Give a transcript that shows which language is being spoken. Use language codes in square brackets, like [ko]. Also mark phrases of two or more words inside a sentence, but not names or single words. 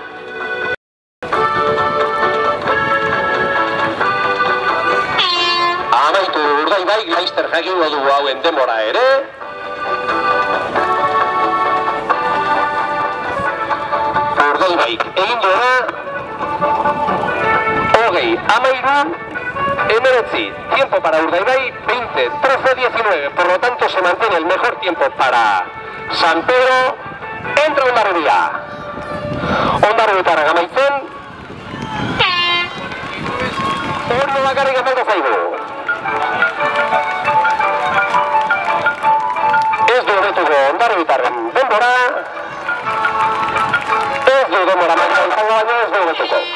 [eu] Amaitu Urdaibai, Laster jakingo dugu hauen denbora ere. Urdaibaik egin duena 20, 19, [es] tiempo para Urdaibai, 20, 13, 19. Por lo tanto se mantiene el mejor tiempo para San Pedro. Entra Hondarribia. [eu] Hondarribitarrak amaitzen. Orio bakarrik falta zaigu. Ez du hobetuko Hondarribitarren denbora. Ez du denbora maila izango, baina ez du hobetuko.